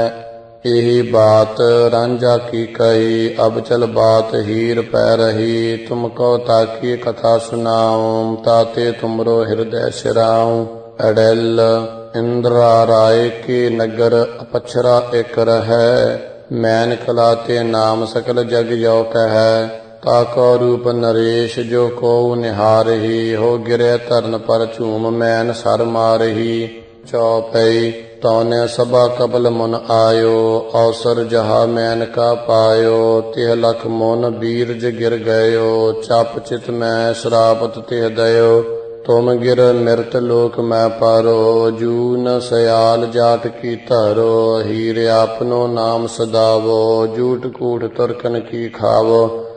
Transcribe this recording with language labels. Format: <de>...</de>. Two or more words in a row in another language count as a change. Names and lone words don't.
<bra>यही बात रांझा की कही, अब चल बात हीर पै रही। तुमको ताकी कथा सुनाऊं, ताते तुमरो हृदय सिराऊं। अडेल इंद्रा राय के नगर, अपछरा एक रहै। मैन कला ते नाम सकल जग जो कहै। ਤਾਕੋ ਰੂਪ ਨਰੇਸ਼ ਜੋ ਕੋ ਨਿਹਾਰਹੀ ਹੋ ਗਿਰੇ ਧਰਨ ਪਰ ਝੂਮ ਮੈਨ ਸਰ ਮਾਰਹੀ ਚੌਪਈ ਤੌਨੇ ਸਭਾ ਕਬਲ ਮਨ ਆਇਓ ਅਵਸਰ ਜਹਾ ਮੈਨ ਕਾ ਪਾਇਓ ਤਿਹ ਲਖ ਮਨ ਬੀਰਜ ਗਿਰ ਗਇਓ ਚਪ ਚਿਤ ਮੈਂ ਸ਼ਰਾਪਤ ਤਿਹ ਦਇਓ ਤੁਮ ਗਿਰ ਮਿਰਤ ਲੋਕ ਮੈਂ ਪਾਰੋ ਜੂਨ ਸਿਆਲ ਜਾਟ ਕੀ ਧਰੋ ਹੀਰ ਆਪਨੋ ਨਾਮ ਸਦਾਵੋ ਝੂਠ ਕੂਠ ਤੁਰਕਨ ਕੀ ਖਾਵੋ</bra>